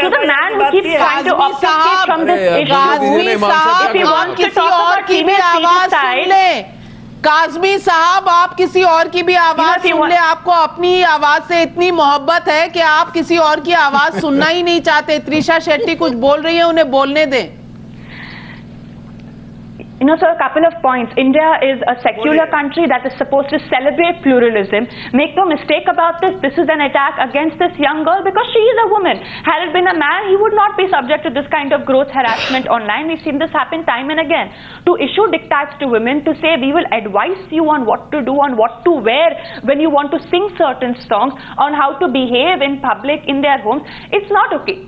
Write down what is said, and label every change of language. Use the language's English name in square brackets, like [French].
[English] To the man who keeps trying to obfuscate from this issue, if he wants to talk about female feticide, [Hindi] Kazmi साहब, आप किसी और की भी आवाज सुन ले. आपको अपनी आवाज से इतनी मोहब्बत है कि आप किसी और की आवाज सुनना ही नहीं चाहते. त्रिशा शेट्टी कुछ बोल रही है, उन्हें बोलने दें. [English] You know, sir, a couple of points. India is a secular country that is supposed to celebrate pluralism. Make no mistake about this. This is an attack against this young girl because she is a woman. Had it been a man, he would not be subject to this kind of gross harassment online. We've seen this happen time and again. To issue diktats to women, to say we will advise you on what to do, on what to wear when you want to sing certain songs, on how to behave in public, in their homes, it's not okay.